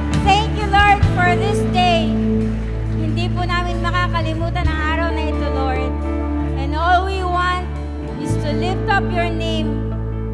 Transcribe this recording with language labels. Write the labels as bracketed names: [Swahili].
[English] Thank you, Lord, for this day. [Filipino] Hindi po namin makakalimutan ang araw na ito, Lord. [English] And all we want is to lift up your name.